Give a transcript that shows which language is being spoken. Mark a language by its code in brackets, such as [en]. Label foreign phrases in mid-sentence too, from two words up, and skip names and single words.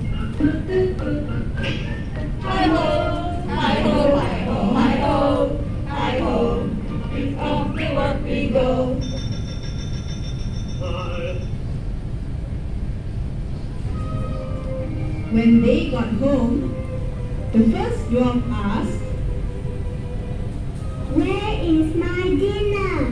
[en] Hi-ho, hi-ho, hi-ho, hi-ho, hi-ho. It's off to work we go. When they got home, the first dwarf asked, Where is my dinner?